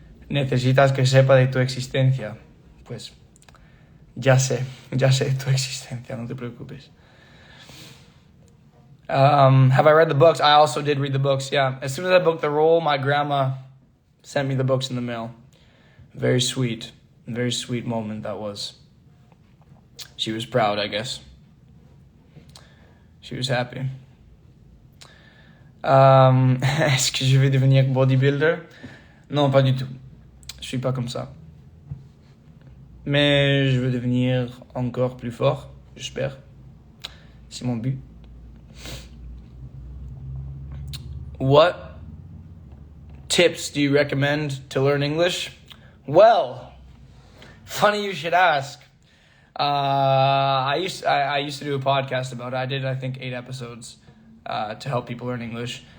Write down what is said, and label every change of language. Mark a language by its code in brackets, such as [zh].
[es] Necesitas que sepa de tu existencia. Pues, ya sé de tu existencia, no te preocupes. [en] Have I read the books? I also did read the books, yeah. As soon as I booked the role, my grandma sent me the books in the mail. Very sweet moment that was. She was proud, I guess. She was happy. [fr] Est-ce que je vais devenir bodybuilder? Non, pas du tout. Je suis pas comme ça. Mais je veux devenir encore plus fort, j'espère. C'est mon but. [en] What tips do you recommend to learn English? Well, funny you should ask. I used to do a podcast about it. I did, I think, 8 episodes to help people learn English.